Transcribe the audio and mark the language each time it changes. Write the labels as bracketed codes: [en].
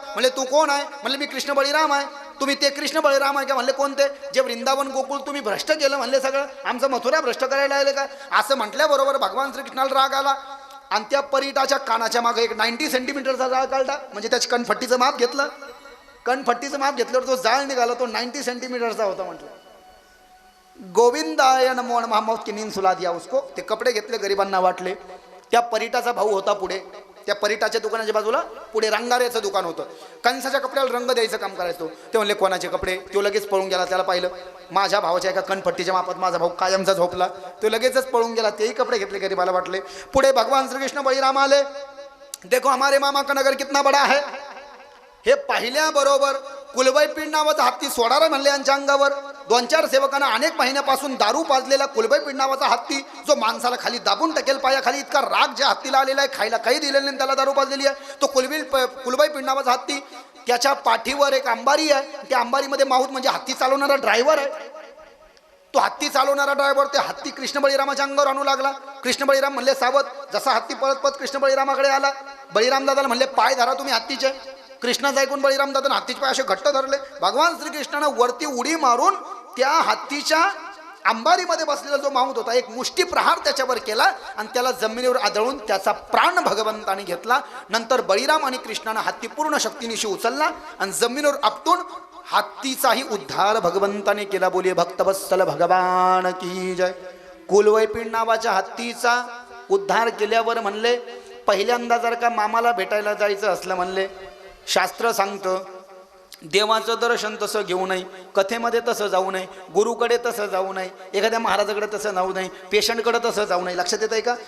[mr] म्हणले तू कोण आहे, म्हणले मी कृष्ण बळीराम आहे. तुम्ही ते कृष्ण बळीराम आहे का, म्हणले कोणते, जे वृंदावन गोकुळ तुम्ही भ्रष्ट केलं म्हणले, सगळं आमचं मथुरा भ्रष्ट करायला आले का. असं म्हटल्याबरोबर भगवान श्रीकृष्णाला राग आला आणि त्या परीटाच्या कानाच्या मागे एक 90 सेंटीमीटरचा जाळ काढला. म्हणजे त्याची कणफट्टीचं माप घेतलं. कणफट्टीचं माप घेतल्यावर जो जाळ निघाला तो 90 सेंटीमीटरचा होता. म्हटलं [sa] गोविंदाय नमो नमः [hi] मौत की नींद सुला दिया उसको. [mr] ते कपडे घेतले, गरिबांना वाटले. त्या परीटाचा भाऊ होता पुढे, त्या परीटाच्या दुकानाच्या बाजूला पुढे रंगाऱ्याचं दुकान होतं. कंसाच्या कपड्याला रंग द्यायचं काम करायचो. ते म्हणले कोणाचे कपडे, तो लगेच पळून गेला. त्याला पाहिलं, माझ्या भावाच्या एका कणपट्टीच्या मापात माझा भाऊ कायमचा झोपला. तो लगेचच पळून गेला. तेही कपडे घेतले, गरीबाला वाटले. पुढे भगवान श्रीकृष्ण बळीराम आले. [hi] देखो हमारे मामा का नगर कितना बडा है. [mr] हे पाहिल्याबरोबर कुलबाई पिंड नावाचा हत्ती सोडारा म्हणले यांच्या अंगावर. 2-4 सेवकांना अनेक महिन्यापासून दारू पाजलेला कुलबाई पिंड नावाचा हत्ती, जो माणसाला खाली दाबून टाकेल पायाखाली, इतका राग ज्या हत्तीला आलेला आहे, खायला काही दिलेलं नाही, त्याला दारू पाजलेली आहे. तो कुलबाई पिंड नावाचा हत्ती, त्याच्या पाठीवर एक अंबारी आहे. त्या अंबारीमध्ये माहूत म्हणजे हत्ती चालवणारा ड्रायव्हर आहे. तो हत्ती चालवणारा ड्रायव्हर ते हत्ती कृष्ण बळीरामाच्या अंगावर आणू लागला. कृष्ण बळीराम म्हणले सावध. जसा हत्ती पळत पळत कृष्ण बळीरामाकडे आला, बळीराम दादाला म्हणले पाय धरा तुम्ही हत्तीचे. कृष्णाचं ऐकून बळीराम दादा हत्तीचे पाय असे घट्ट धरले. भगवान श्रीकृष्णानं वरती उडी मारून त्या हत्तीच्या अंबारीमध्ये बसलेला जो माहूत होता, एक मुष्टी प्रहार त्याच्यावर केला आणि त्याला जमिनीवर आदळून त्याचा प्राण भगवंताने घेतला. नंतर बळीराम आणि कृष्णानं हत्ती पूर्ण शक्तीनिशी उचलला आणि जमिनीवर आपटून हत्तीचाही उद्धार भगवंताने केला. [hi] बोलिये भक्तवत्सल भगवान की जय. [mr] कुलवैपिंड नावाच्या हत्तीचा उद्धार केल्यावर म्हणले, पहिल्यांदा जर का मामाला भेटायला जायचं असलं म्हणले, शास्त्र सांगतं देवाचं दर्शन तसं घेऊ नये, कथेमध्ये तसं जाऊ नये, गुरुकडे तसं जाऊ नये, एखाद्या महाराजाकडे तसं जाऊ नये, पेशंटकडे तसं जाऊ नये. लक्षात येत आहे का.